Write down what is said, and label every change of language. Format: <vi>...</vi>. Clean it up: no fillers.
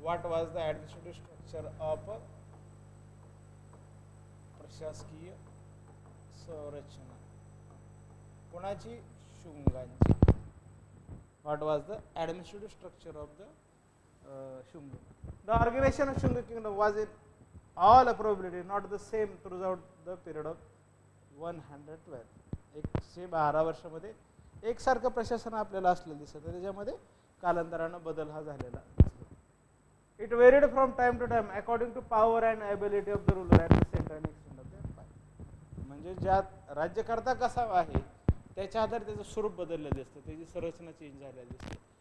<en>what was the administrative structure of</en> <mr>प्रशासकीय संरचना कोणाची? शुंगांची.</mr> <en>What was the administrative structure of the Shunga? The organisation of Shunga kingdom was in all probability not the same throughout the period of 112.</en> <mr>112 वर्षामध्ये एकसारखं प्रशासन आपल्याला असलेलं दिसतं, त्याच्यामध्ये कालांतरानं बदल हा झालेला दिसतो.</mr> <en>It varied from time to time according to power and ability of the ruler at the centre and extent of the empire.</en> <mr>म्हणजे ज्यात राज्यकर्ता कसा आहे त्याच्या आधारे त्याचं स्वरूप बदललेलं दिसतं, त्याची संरचना चेंज झालेली दिसते.</mr>